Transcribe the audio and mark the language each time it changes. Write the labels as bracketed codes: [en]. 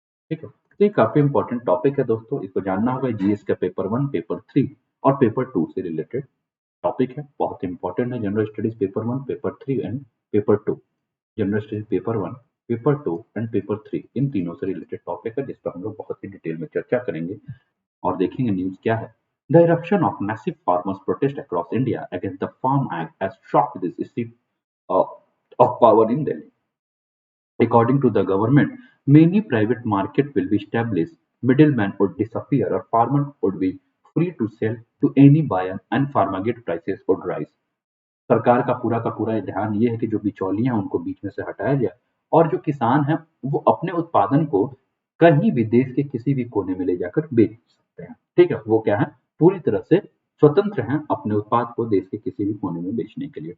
[hi] ठीक है, तो ये काफी इंपॉर्टेंट टॉपिक है दोस्तों, इसको जानना होगा। जीएस का पेपर 1, पेपर 3 और पेपर 2 से रिलेटेड टॉपिक है, बहुत इंपॉर्टेंट है। General studies paper 1, paper 3 and paper 2, general studies paper 1, paper 2 and paper 3, इन तीनों से रिलेटेड टॉपिक है, जिस पर हम लोग बहुत ही डिटेल में चर्चा करेंगे और देखेंगे न्यूज क्या है। [en] The eruption of massive farmers protest across India against the Farm Act has shocked this issue uh, of power in Delhi. According to the government, many private market will be established, middlemen would disappear, or farmer would be free to sell to any buyer and farmgate prices would rise. [hi] सरकार का पूरा ध्यान ये है कि जो बिचौलियां हैं उनको बीच में से हटाया जाए, और जो किसान हैं वो अपने उत्पादन को कहीं भी देश के किसी भी कोने में ले जाकर बेच सकते हैं। ठीक है, वो क्या है, पूरी तरह से स्वतंत्र हैं अपने उत्पाद को देश के किसी भी कोने में बेचने के लिए।